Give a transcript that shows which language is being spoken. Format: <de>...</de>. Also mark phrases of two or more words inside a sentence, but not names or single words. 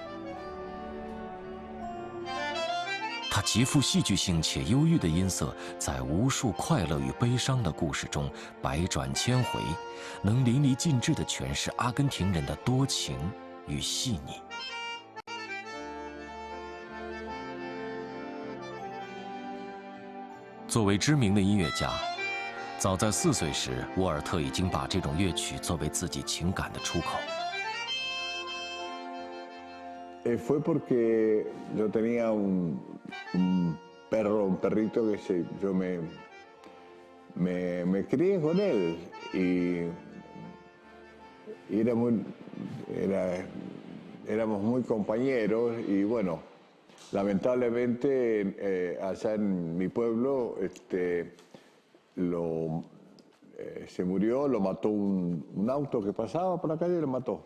<zh>它极富戏剧性且忧郁的音色，在无数快乐与悲伤的故事中百转千回，能淋漓尽致地诠释阿根廷人的多情与细腻。作为知名的音乐家，早在4岁时，沃尔特已经把这种乐曲作为自己情感的出口。</zh> <es>Fue porque yo tenía un perrito que yo me crié con él y éramos muy compañeros y bueno, lamentablemente allá en mi pueblo se murió, lo mató un auto que pasaba por la calle y lo mató.</es>